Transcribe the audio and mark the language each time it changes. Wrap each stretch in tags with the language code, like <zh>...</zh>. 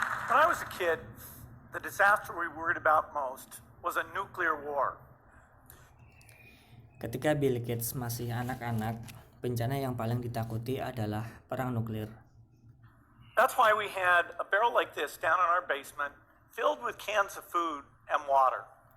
<en>When I was a kid, the disaster we worried about most was a nuclear war.</en> <id>Ketika Bill Gates masih anak-anak, bencana yang paling ditakuti adalah perang nuklir.</id> <en>That's why we had a barrel like this down in our basement, filled with cans of food and water.</en>